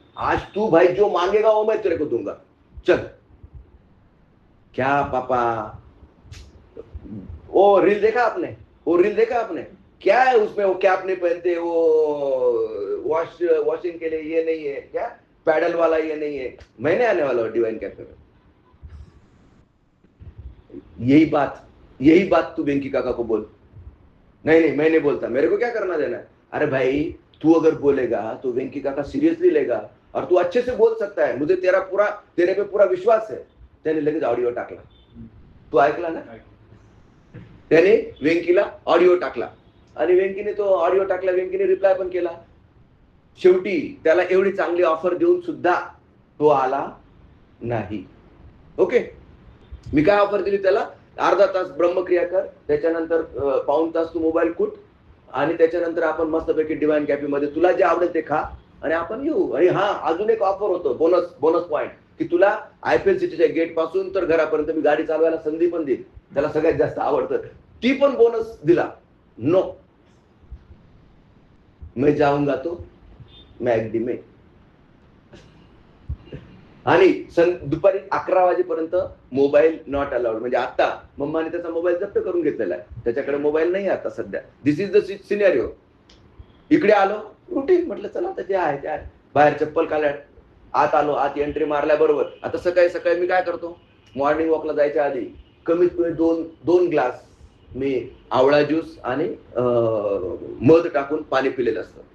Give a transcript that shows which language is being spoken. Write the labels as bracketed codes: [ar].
[hi] आज तू भाई जो मांगेगा वो मैं तेरे को दूंगा. चल. क्या पापा? वो रील देखा आपने? क्या है उसमें? वो कैप नहीं पहनते, वो वॉशिंग के लिए ये नहीं है क्या, पैडल वाला ये नहीं है. मैंने आने वाला हूँ डिवाइन कैफे में. यही बात तू वेंकी काका को बोल. नहीं मैं नहीं बोलता, मेरे को क्या करना देना है. अरे भाई तू अगर बोलेगा तो वेंकी काका सीरियसली लेगा और तू अच्छे से बोल सकता है. मुझे तेरे पे पूरा विश्वास है. [mr] त्याने लगेच ऑडिओ टाकला. तू ऐकला ना? त्याने वेंकीला ऑडिओ टाकला आणि वेंकीने तो ऑडिओ टाकला, वेंकीने रिप्लाय पण केला. शेवटी त्याला एवढी चांगली ऑफर देऊन सुद्धा तो आला नाही. ओके, मी काय ऑफर दिली त्याला? अर्धा तास ब्रह्मक्रिया कर, त्याच्यानंतर पाऊण तास तू मोबाईल कुट आणि त्याच्यानंतर आपण मस्तपैकी डिवाइन कॅफे मध्ये तुला जे आवडेल ते खा आणि आपण येऊ. आणि हा, अजून एक ऑफर होतो, बोनस पॉइंट, की तुला IPL सिटीच्या गेट पासून तर घरापर्यंत मी गाडी चालवायला संधी पण देईल. त्याला सगळ्यात जास्त आवडतं, ती पण बोनस दिला. [hi] नो, मैं जाऊंगा तो मॅगडी में. [mr] आणि दुपारी 11 वाजेपर्यंत मोबाईल [en] Not allowed. [mr] म्हणजे आता मम्माने त्याचा मोबाईल जप्त करून घेतलेला आहे, त्याच्याकडे मोबाईल नाही आता सध्या. [en] This is the scenario. [mr] इकडे आलो, रुटीन, म्हटलं चला आता जे आहे ते आहे. बाहेर चप्पल काढल्या, आत आलो, आत एंट्री मारल्याबरोबर आता सकाळी सकाळी मी काय करतो, मॉर्निंग वॉकला जायच्या आधी कमीत कमी दोन ग्लास मी आवळा ज्यूस आणि मध टाकून पाणी पिलेलं असतं.